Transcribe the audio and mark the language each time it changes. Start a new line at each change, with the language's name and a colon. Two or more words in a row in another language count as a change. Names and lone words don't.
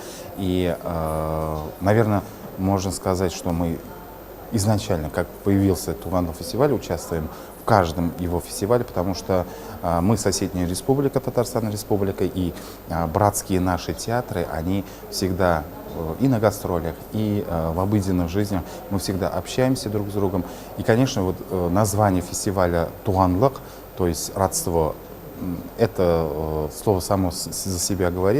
Russian: И, наверное, можно сказать, что мы изначально, как появился Туганлык фестиваль, участвуем в каждом его фестивале, потому что мы соседняя республика, Татарстан республика, и братские наши театры, они всегда и на гастролях, и в обыденных жизнях мы всегда общаемся друг с другом. И, конечно, вот название фестиваля «Туганлык», то есть родство, это слово само за себя говорит.